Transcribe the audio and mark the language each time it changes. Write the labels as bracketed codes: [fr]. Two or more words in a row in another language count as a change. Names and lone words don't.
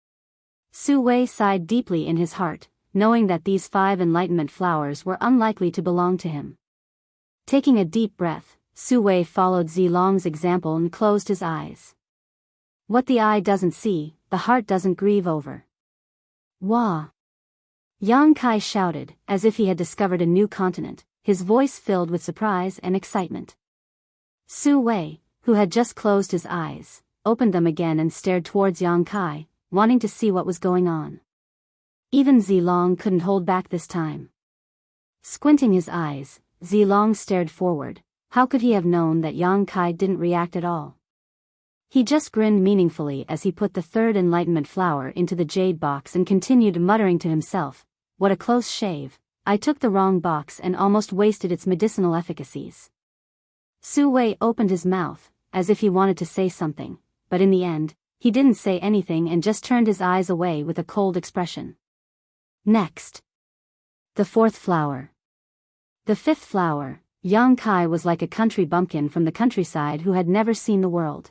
[en] Su Wei sighed deeply in his heart, knowing that these 5 enlightenment flowers were unlikely to belong to him. Taking a deep breath, Su Wei followed Zilong's example and closed his eyes. What the eye doesn't see, the heart doesn't grieve over. Wah! Yang Kai shouted, as if he had discovered a new continent, his voice filled with surprise and excitement. Su Wei, who had just closed his eyes, opened them again and stared towards Yang Kai, wanting to see what was going on. Even Zilong couldn't hold back this time. Squinting his eyes, Zilong stared forward. How could he have known that Yang Kai didn't react at all? He just grinned meaningfully as he put the 3rd enlightenment flower into the jade box and continued muttering to himself, "What a close shave. I took the wrong box and almost wasted its medicinal efficacies." Su Wei opened his mouth, as if he wanted to say something, but in the end, he didn't say anything and just turned his eyes away with a cold expression. Next. The 4th flower. The 5th flower, Yang Kai was like a country bumpkin from the countryside who had never seen the world.